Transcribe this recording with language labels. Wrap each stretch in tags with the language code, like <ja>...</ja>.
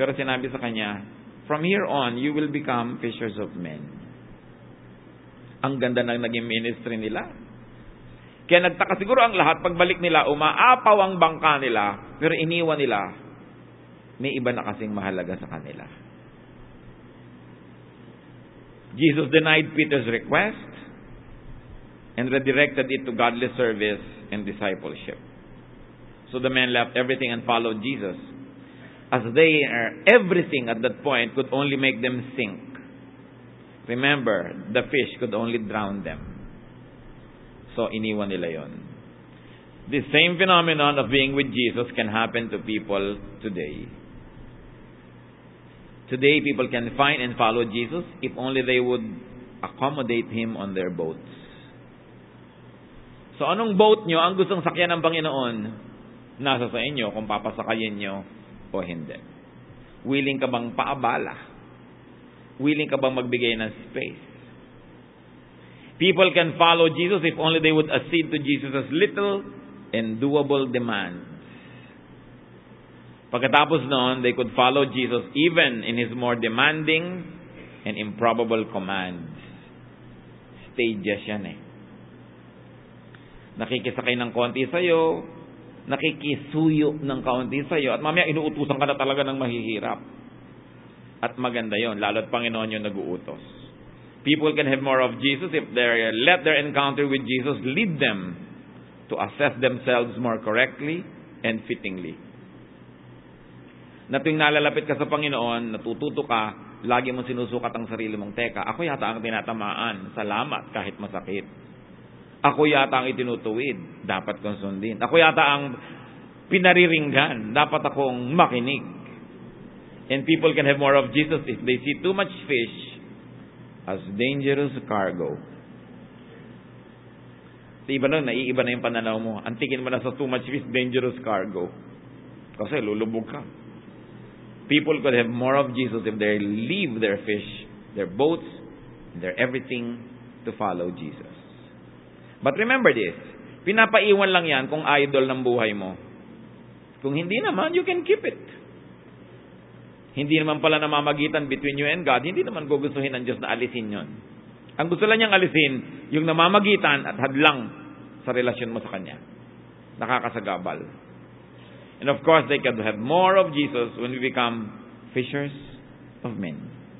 <tl>Pero sinabi sa kanya,</tl> <en>from here on, you will become fishers of men.</en> <tl>Ang ganda ng naging ministry nila. Kaya nagtaka siguro ang lahat, pagbalik nila, umaapaw ang bangka nila, pero iniwan nila, may iba na kasing mahalaga sa kanila.</tl> <en>Jesus denied Peter's request and redirected it to godly service and discipleship. So the men left everything and followed Jesus. As everything at that point could only make them sink. Remember, the fish could only drown them.</en> <tl>So iniwan nila yon.</tl> <en>The same phenomenon of being with Jesus can happen to people today. Today, people can find and follow Jesus if only they would accommodate Him on their boats.</en> <tl>So anong boat nyo ang gustong sakyan ng Panginoon? Nasa sa inyo kung papasakayin nyo o hindi. Willing ka bang paabala? Willing ka bang magbigay ng space?</tl> <en>People can follow Jesus if only they would accede to Jesus' little and doable demands.</en> <tl>Pagkatapos noon,</tl> <en>they could follow Jesus even in His more demanding and improbable commands.</en> <tl>Stages yan eh. Nakikisakay ng konti sa'yo, nakikisuyo ng kaunti sa'yo, at mamaya inuutusan ka na talaga ng mahihirap. At maganda yon, lalo't Panginoon yung nag-uutos.</tl> <en>People can have more of Jesus if they let their encounter with Jesus lead them to assess themselves more correctly and fittingly.</en> <tl>Na tuwing nalalapit ka sa Panginoon, natututo ka, lagi mong sinusukat ang sarili mong, teka, ako yata ang tinatamaan, salamat kahit masakit. Ako yata ang itinutuwid, dapat kong sundin. Ako yata ang pinariringgan, dapat akong makinig.</tl> <en>And people can have more of Jesus if they see too much fish as dangerous cargo.</en> <tl>Sa iba nun, naiiba na yung pananaw mo. Antikin mo na sa</tl> <en>too much fish, dangerous cargo.</en> <tl>Kasi lulubog ka.</tl> <en>People could have more of Jesus if they leave their fish, their boats, their everything to follow Jesus. But remember this,</en> <tl>pinapaiwan lang yan kung idol ng buhay mo. Kung hindi naman,</tl> <en>you can keep it.</en> <tl>Hindi naman pala namamagitan</tl> <en>between you and God,</en> <tl>hindi naman gugustuhin ng Diyos na alisin yon. Ang gusto lang niyang alisin, yung namamagitan at hadlang sa relasyon mo sa Kanya. Nakakasagabal.</tl> <en>And of course, they can have more of Jesus when we become fishers of men.</en>